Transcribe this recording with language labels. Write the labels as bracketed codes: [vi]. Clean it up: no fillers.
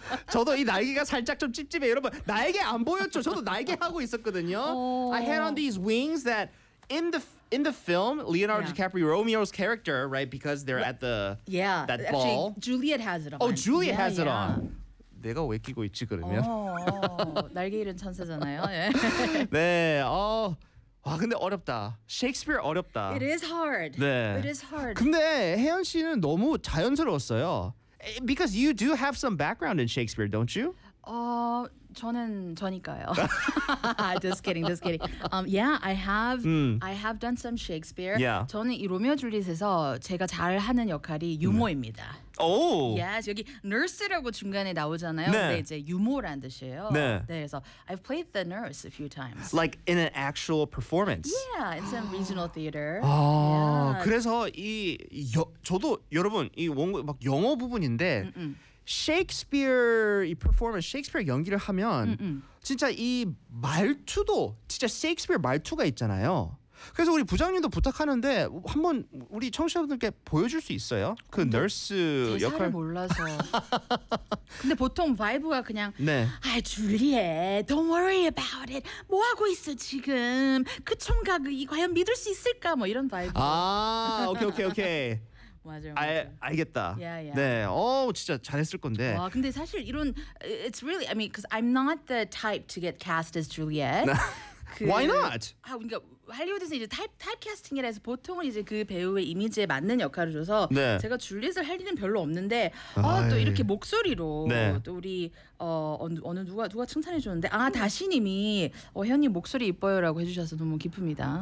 [ko] 저도 이 날개가 살짝 좀 찝찝해요. 여러분, 날개 안 보였죠? 저도 날개 하고 있었거든요. Oh. [en] I had on these wings that in the film Leonardo DiCaprio, Romeo's character, right? Because they're at the that actually, ball. Juliet has it on. Oh, Juliet has it on. [ko] 내가 왜 끼고 있지 그러면? 날개 잃은 천사잖아요. 네. 와 근데 어렵다. 셰익스피어 어렵다. [en] It is hard. [ko] 네. [en] It is hard. [ko] 근데 혜연 씨는 너무 자연스러웠어요. [en] Because you do have some background in Shakespeare, don't you? [ko] 저는 저니까요. [en] Just kidding, just kidding. Yeah, I have. I have done some Shakespeare. Yeah. [ko] 저는 이 로미오 줄리엣에서 제가 잘하는 역할이 유머입니다. Oh. [en] Yes, [ko] 여기 nurse라고 중간에 나오잖아요. 네. 근데 이제 유머라는 뜻이에요. 네. 네. 그래서 [en] I've played the nurse a few times. Like in an actual performance. Yeah, in some regional theater. 아, yeah. [ko] 그래서 이 저도 여러분 이 막 영어 부분인데. Shakespeare 이 performance, Shakespeare 연기를 하면 진짜 이 말투도 진짜 Shakespeare 말투가 있잖아요. 그래서 우리 부장님도 부탁하는데 한번 우리 청취자분들께 보여줄 수 있어요? 그 nurse 역할. 대사를 몰라서. 근데 보통 바이브가 그냥 네. 아, 줄리엣, [en] don't worry about it. [ko] 뭐 하고 있어 지금? 그 총각 이 과연 믿을 수 있을까? 뭐 이런 바이브. 아, 오케이 오케이 오케이. 맞아요, 맞아요. 알겠다. [en] Yeah, yeah. [ko] 네. 오, 진짜 잘했을 건데. 와, 근데 사실 이런 [en] it's really I mean because I'm not the type to get cast as Juliet. 그, Why not? [ko] 아, 그러니까 할리우드에서 이제 타입캐스팅이라서 보통은 이제 그 배우의 이미지에 맞는 역할을 줘서 네. 제가 줄리엣을 할 일은 별로 없는데 아, 또 이렇게 목소리로 네. 또 우리 어느 누가 칭찬해 주는데 아 다시님이 혜연님 목소리 이뻐요라고 해주셔서 너무 기쁩니다.